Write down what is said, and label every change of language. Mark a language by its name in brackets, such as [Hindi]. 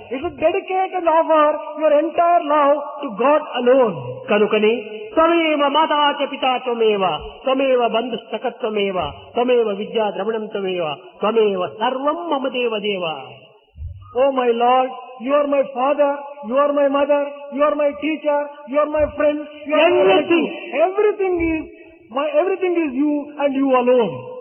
[English] You should dedicate and offer your entire love to God alone. [Telugu] కనుకని [Sanskrit] త్వమేవ మాతా చ పితా త్వమేవ త్వమేవ బంధుస్తకత్వమేవ త్వమేవ విద్యా ద్రవిణం త్వమేవ త్వమేవ సర్వం మమ దేవ దేవ. [English] Oh my Lord, you are my father, you are my mother, you are my teacher, you are my friend, you are my Everything. relative. Everything is you and you alone.